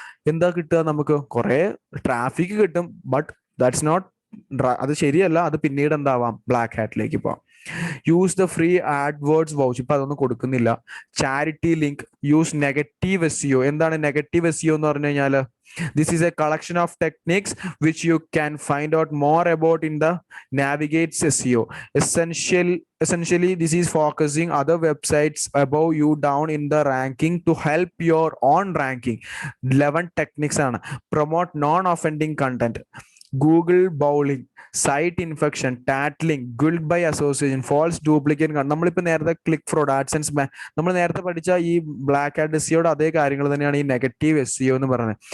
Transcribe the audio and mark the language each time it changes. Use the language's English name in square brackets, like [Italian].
[Malayalam] എന്താ കിട്ടുക? നമുക്ക് കുറെ ട്രാഫിക് കിട്ടും. [English] but that's not, [Malayalam] അത് ശരിയല്ല. അത് പിന്നീട് എന്താവാം? ബ്ലാക്ക് ഹാറ്റിലേക്ക് പോവാം. [English] use the free AdWords voucher, [Malayalam] ഇപ്പൊ അതൊന്നും കൊടുക്കുന്നില്ല. [English] Charity link, use negative SEO. [Malayalam] എന്താണ് നെഗറ്റീവ് എസ്ഇഒ എന്ന് പറഞ്ഞു കഴിഞ്ഞാല്? [English] This is a collection of techniques which you can find out more about in the Navigate's SEO. Essentially, this is focusing other websites above you down in the ranking to help your own ranking. 11 techniques ആണ്. Promote non-offending content. Google bowling, site infection, tattling, good by association, false duplicate. [Malayalam] നമ്മളിപ്പോ നേരത്തെ click fraud, AdSense, നമ്മൾ നേരത്തെ പഠിച്ച ഈ black hat എസ്ഇഒയുടെ അതേ കാര്യങ്ങൾ തന്നെയാണ് ഈ നെഗറ്റീവ് എസ്ഇഒ എന്ന് പറയുന്നത്.